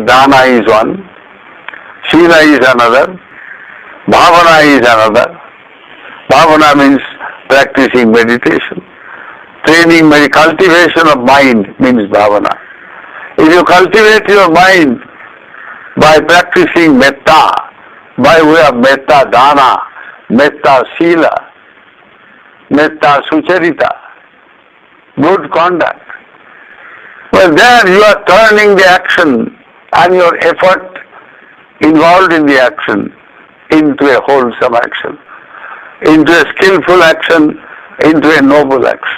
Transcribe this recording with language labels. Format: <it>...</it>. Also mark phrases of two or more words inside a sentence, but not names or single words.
<en>Dana is one, Sila is another, Bhavana is another. Bhavana means practicing meditation. Training, cultivation of mind means bhavana. If you cultivate your mind by practicing metta, by way of</en> <pi>metta dana, metta sila, metta sucharita,</pi> <en>good conduct, well there you are turning the action and your effort involved in the action into a wholesome action, into a skillful action, into a noble action.</en>